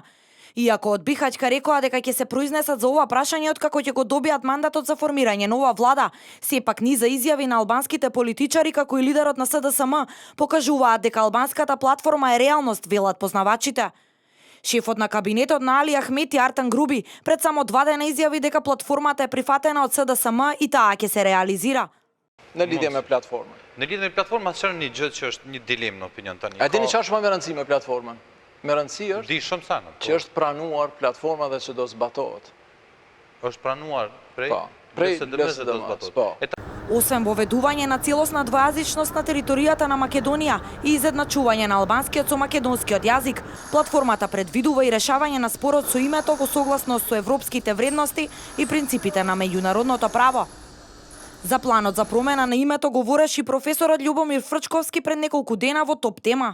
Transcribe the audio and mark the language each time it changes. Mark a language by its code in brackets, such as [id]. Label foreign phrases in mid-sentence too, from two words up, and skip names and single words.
[mk] Иако од Бихаќка рекоа дека ќе се произнесат за ова прашање откако ќе го добијат мандатот за формирање нова влада, сепак низа изјави на албанските политичари како и лидерот на СДСМ покажуваат дека албанската платформа е реалност, велат познавачите. Шефот на кабинетот на Али Ахмети Артан Груби пред само 2 дена изјави дека платформата е прифатена од СДСМ и таа ќе се реализира. [sq] Në lidhje me platformën. Në lidhje me platformën, çfarë një gjë që është një dilemë në opinion tani? A dini çfarë është më me rëndësi me platformën? Me rëndësi është Di shumë sana. që është pranuar platforma dhe që do zbatohet. Është pranuar prej Prej LSDM-s do zbatohet. [mk] Освен воведување на целосна двојазичност на територијата на Македонија и изедначување на албанскиот со македонскиот јазик, платформата предвидува и решавање на спорот со името во согласност со европските вредности и принципите на меѓународното право. За планот за промена на името говореше и професорот Љубомир Фрчковски пред неколку дена во Топ тема.